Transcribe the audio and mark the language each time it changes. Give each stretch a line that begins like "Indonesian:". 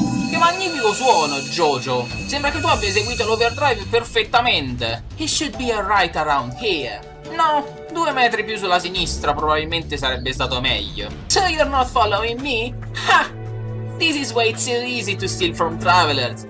Italian: Che magnifico suono, Jojo! Sembra che tu abbia eseguito l'overdrive perfettamente.
English: He should be right around here.
Italian: No, 2 metri più sulla sinistra probabilmente sarebbe stato meglio.
English: So you're not following me? Ha! This is way too easy to steal from travelers.